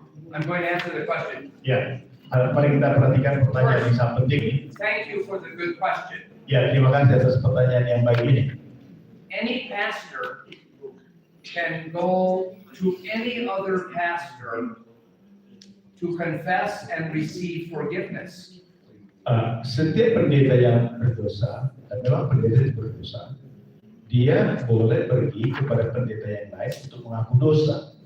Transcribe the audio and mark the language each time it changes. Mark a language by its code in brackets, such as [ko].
[en] I'm going to answer the question. [id] Ya, mari kita perhatikan pertanyaan yang sangat penting ini. [en] Thank you for the good question. [id] Ya, terima kasih atas pertanyaan yang baik ini. [en] Any pastor can go to any other pastor to confess and receive forgiveness. [id] Setiap pendeta yang berdosa, dan memang pendeta yang berdosa, dia boleh pergi kepada pendeta yang lain untuk mengaku dosa.